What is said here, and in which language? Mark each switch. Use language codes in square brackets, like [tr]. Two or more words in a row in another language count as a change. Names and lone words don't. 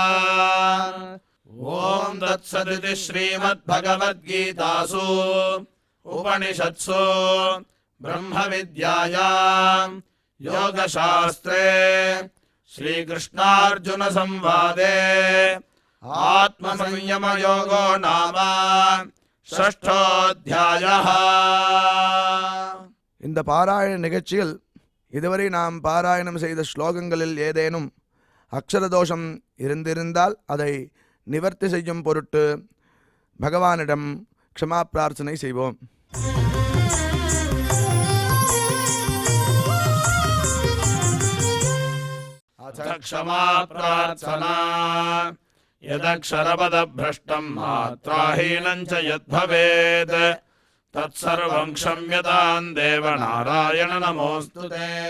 [sa] ॐ तत्सदिति श्रीमद्भगवद्गीतासु उपनिषत्सु ब्रह्मविद्यायां योगशास्त्रे श्रीकृष्णार्जुन संवादे आत्मसंयमयोगो नाम षष्ठोऽध्यायः। [ta] இந்த பாராயண நிகழ்ச்சியில் இதுவரை நாம் பாராயணம் செய்த ஸ்லோகங்களில் ஏதேனும் அக்ஷர தோஷம் இருந்திருந்தால் அதை நிவர்த்தி செய்யும் பொருட்டு பகவானிடம் க்ஷமா பிரார்த்தனை செய்வோம். [sa] अथ क्षमा प्रार्थना यदक्षरपदभ्रष्टं मात्राहीनं च यद्भवेत् तत्सर्वं क्षम्यतां देव नारायण नमोऽस्तु ते।